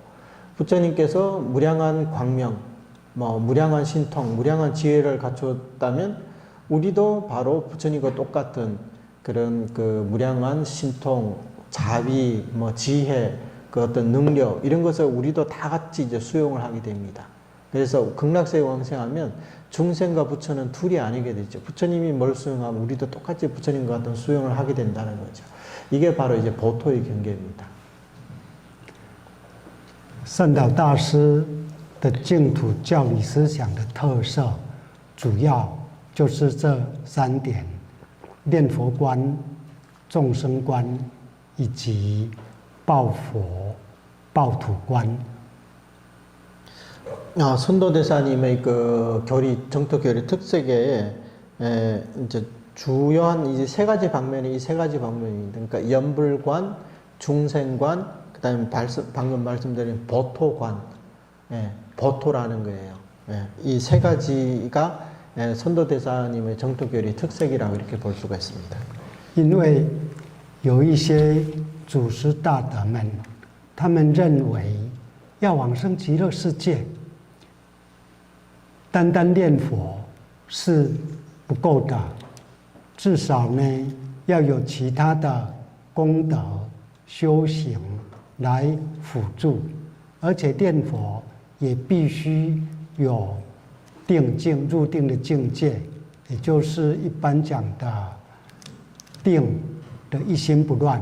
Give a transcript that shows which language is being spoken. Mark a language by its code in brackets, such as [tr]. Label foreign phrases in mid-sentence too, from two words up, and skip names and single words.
[ko] 부처님께서 무량한 광명, 뭐 무량한 신통, 무량한 지혜를 갖췄다면 우리도 바로 부처님과 똑같은 그런 그 무량한 신통, 자비, 뭐 지혜, 그 어떤 능력 이런 것을 우리도 다 같이 이제 수용을 하게 됩니다. 그래서 극락세계 왕생하면 중생과 부처는 둘이 아니게 되죠. 부처님이 뭘 수용하면 우리도 똑같이 부처님과 같은 수용을 하게 된다는 거죠. 이게 바로 이제 보토의 경계입니다. [zh] 善导大师的净土教理思想的特色，主要就是这3点：念佛观、众生观以及报佛、报土观。 [ko] 선도대사님의 그 정토 교리 특색에 이제 주요한 이제 3가지 방면이 이 3가지 방면입니다. 그러니까 연불관, 중생관, 그다음에 방금 말씀드린 보토관, 보토라는 거예요. 이 3가지가 선도대사님의 정토 교리 특색이라고 이렇게 볼 수가 있습니다. [zh] 因为有一些祖师大德们，他们认为要往生极乐世界，单单念佛是不够的，至少呢要有其他的功德修行来辅助，而且念佛也必须有定境入定的境界，也就是一般讲的定的一心不乱。